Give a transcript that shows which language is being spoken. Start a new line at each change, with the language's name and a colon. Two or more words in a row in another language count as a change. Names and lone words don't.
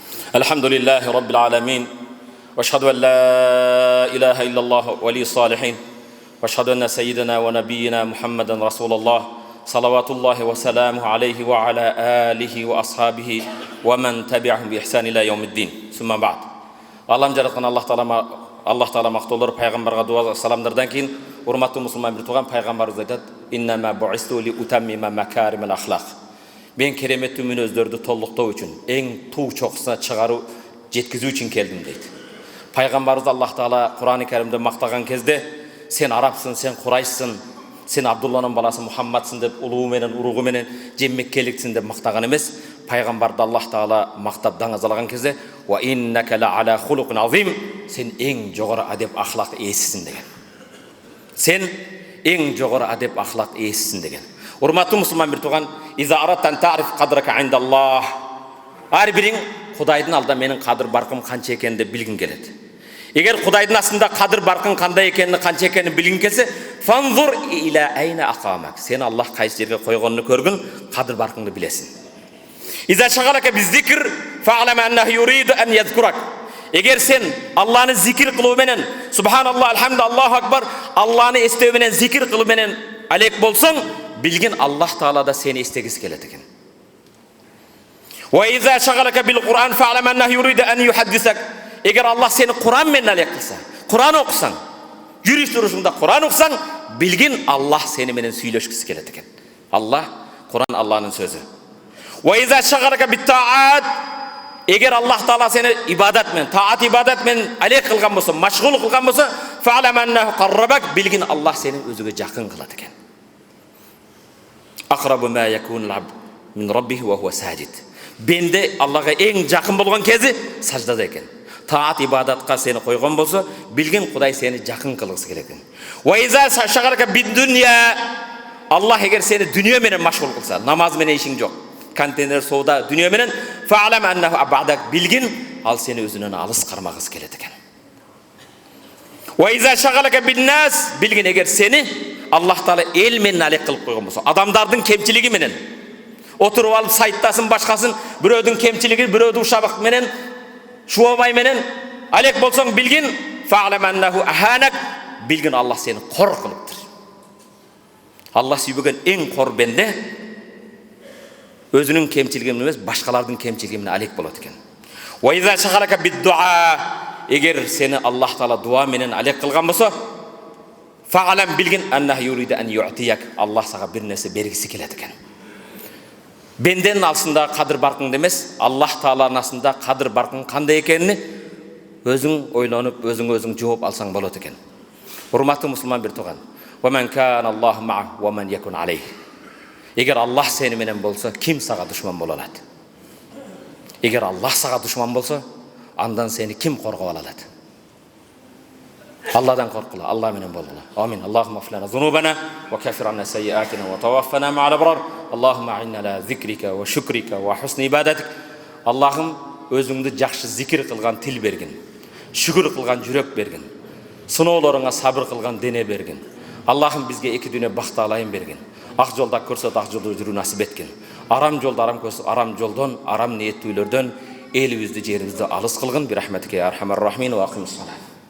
Arabic: الحمد لله رب العالمين واشهد ان لا اله الا الله ولي الصالحين واشهد ان سيدنا ونبينا محمدا رسول الله صلوات الله وسلامه عليه وعلى اله واصحابه ومن تبعهم باحسان الى يوم الدين ثم بعد
Kyrgyz: Allah'ım жаратқан Allah Taala мақтаулар пайғамбарға дуа саламдардан кейін урматтуу мусулман бир тууган пайғамбарыбыз айтат:
Arabic: "إنما بعثت لأتمم مكارم الأخلاق."
Kyrgyz: Мен кереметтүү мүнөздөрдү толуктоо үчүн, эң туу чокусуна чыгаруу, жеткизүү үчүн келдим дейт. Пайғамбарыбыз Аллах Таала Кур'ан-ы Каримде мактаган кезде, сен арабсың, сен Курайшсың, сен Абдулланын баласы Мухаммадсың деп улуу менен, уругу менен жеммеккеликсиң деп мактаган эмес. Пайғамбарды Аллах Таала мактап даңазалаган кезде,
Arabic: "وإنك لعلى خلق عظيم",
Kyrgyz: сен эң жогору адеп ахлак ээсисиң деген. Сен эң жогору адеп ахлак ээсисиң деген. Урматтуу мусулман бир тууган,
Arabic: "إذا أردت أن تعرف قدرك عند الله",
Kyrgyz: ар бириң Кудайдын алдында менин кадыр баркым канча экенин деп билгин келет. Эгер Кудайдын астында кадыр баркың кандай экенин, канча экенин билгин келсе,
Arabic: "فانظر إلى أين أقامك",
Kyrgyz: сен Аллах кайсы жерге койгонун көргүн, кадыр баркыңды билесиң.
Arabic: "إذا شغلك بالذكر فاعلم أنه يريد أن يذكرك",
Kyrgyz: эгер сен Алланы зикир кылуу менен,
Arabic: سبحان الله، الحمد، الله أكبر,
Kyrgyz: Алланы эстөө менен, зикир кылуу менен алек болсоң, билгин Аллах Таала да сени эстегиси келет экен.
Arabic: "وإذا شغلك بالقرآن فاعلم أنه يريد أن يحدثك",
Kyrgyz: эгер Аллах сени Кур'ан менен алек кылса, Кур'ан окусаң, жүрүш турушуңда Кур'ан окусаң, билгин Аллах сени менен сүйлөшкүсү келет экен. Аллах, Кур'ан Алланын сөзү.
Arabic: "وإذا شغلك بالطاعة",
Kyrgyz: эгер Аллах Таала сени ибадат менен, таат ибадат менен алек кылган болсо, машгул кылган болсо,
Arabic: فاعلم أنه قربك,
Kyrgyz: билгин Аллах сени өзүгө жакын кылат экен.
Arabic: "أقرب ما يكون العبد من ربه وهو ساجد",
Kyrgyz: бенде Аллага эң жакын болгон кези саждада экен. Таат ибадатка сени койгон болсо, билгин Кудай сени жакын кылгысы келет экен.
Arabic: "وإذا شغلك بالدنيا",
Kyrgyz: Аллах эгер сени дүнүйө менен машгул кылса, намаз менен ишиң жок, контейнер соода дүнүйө менен,
Arabic: فاعلم أنه أبعدك,
Kyrgyz: билгин ал сени өзүнөн алыс кармагысы келет экен.
Arabic: "وإذا شغلك بالناس",
Kyrgyz: билгин эгер сени Аллах Таала эл менен алек кылып койгон болсо, адамдардын кемчилиги менен отуруп алып сайттасын, башкасын, бирөөдүн кемчилиги, бирөөдүн ушабак менен, шуабай менен алек болсоң, билгин
Arabic: فاعلم أنه أهانك,
Kyrgyz: билгин Аллах сени кор кылыптыр. Аллах сүйбөгөн эң кор бенде өзүнүн кемчилиги менен эмес, башкалардын кемчилиги менен алек болот экен.
Arabic: "وإذا شغلك بالدعاء",
Kyrgyz: эгер сени Аллах Таала дуа менен алек кылган болсо, фа'лам, билгин
Arabic: أنه يريد أن يعطيك,
Kyrgyz: Аллах сага бир нерсе бергиси келет экен. Бенденин алсында кадыр баркың эмес, Аллах Тааланын астында кадыр баркың кандай экенин өзүң ойлонуп, өзүң жооп алсаң болот экен. Урматтуу мусулман бир тууган,
Arabic: "ومن كان الله معه ومن يكن عليه",
Kyrgyz: эгер Аллах сени менен болсо, ким сага душман боло алат? Эгер Аллах сага душман болсо, андан сени ким коргоп алат? Алладан коркула, Алла менен болгула.
Arabic: آمين. اللهم اغفر لنا ذنوبنا وكفر عنا سيئاتنا وتوفنا مع الأبرار. اللهم أعنا على ذكرك وشكرك وحسن عبادتك.
Kyrgyz: Аллахым, өзүңдү жакшы зикир кылган тил бергин, шүгүр кылган жүрөк бергин, сыноолоруңа сабыр кылган дене бергин. Аллахым, бизге эки дүйнө бакталайын бергин. Ак жолда көрсөт, ак жолдо жүрүү насип эткин. Арам жолдо арам көрсөт, арам жолдон, арам ниеттүүлөрдөн элибизди, жерибизди алыс кылгын.
Arabic: برحمتك أرحم الراحمين وأقم الصلاة.